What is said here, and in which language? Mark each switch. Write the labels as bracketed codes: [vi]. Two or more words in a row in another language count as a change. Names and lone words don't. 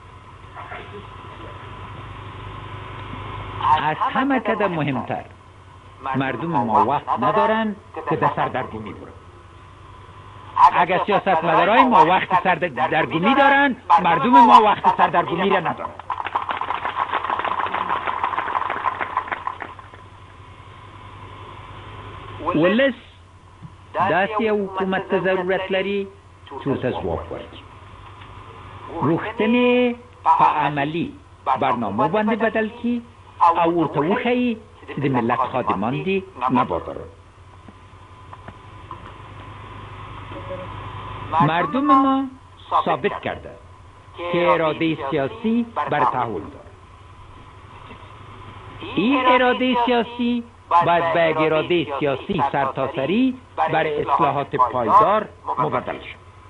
[fa] از همه قدر مهمتر مردم ما وقت ندارن که به سردرگمی برن. اگر سیاستمدارای ما وقت سردرگمی دارن، مردم ما وقت سردرگمی را ندارن. [ps] ولس داسې حکومت ته ضرورت لري چې ورته ځواب ورکړي. غوښتنې په عملي برنامو باندې بدل کړي او ورته وښیي چې د ملت خادمان دي، نه بازاران. [fa] مردم ما ثابت کرده که اراده سیاسی بر تحول دارد. این اراده سیاسی باید به یک اراده سیاسی سرتاسری بر اصلاحات پایدار مبدل شد.